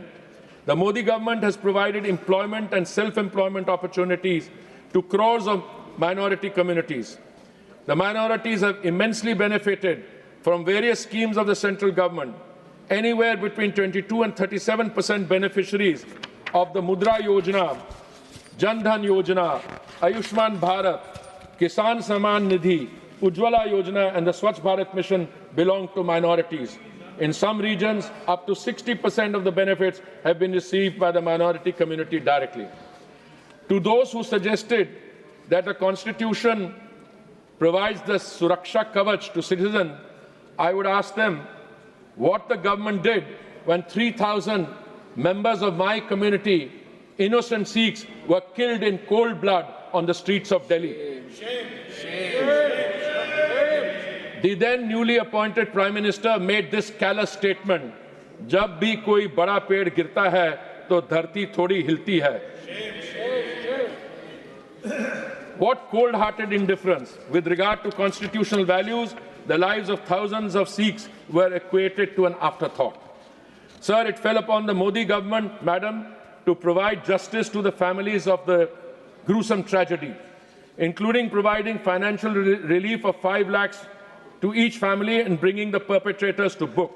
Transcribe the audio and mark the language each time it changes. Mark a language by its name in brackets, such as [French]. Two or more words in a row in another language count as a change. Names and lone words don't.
[English] The Modi government has provided employment and self-employment opportunities to crores of minority communities. The minorities have immensely benefited from various schemes of the central government. Anywhere between 22 and 37% beneficiaries of the Mudra Yojana, Jan Dhan Yojana, Ayushman Bharat, Kisan Samman Nidhi, Ujjwala Yojana and the Swachh Bharat Mission belong to minorities. In some regions, up to 60% of the benefits have been received by the minority community directly. To those who suggested that the Constitution provides the [Hindi] सुरक्षा कवच [English] to citizens, I would ask them what the government did when 3,000 members of my community, innocent Sikhs, were killed in cold blood on the streets of Delhi. The then newly appointed Prime Minister made this callous statement, [Hindi] "जब भी कोई बड़ा पेड़ गिरता है, तो धरती थोड़ी हिलती है." [English] What cold-hearted indifference with regard to constitutional values. The lives of thousands of Sikhs were equated to an afterthought. Sir, it fell upon the Modi government, madam, to provide justice to the families of the gruesome tragedy, including providing financial relief of 5 lakhs to each family and bringing the perpetrators to book.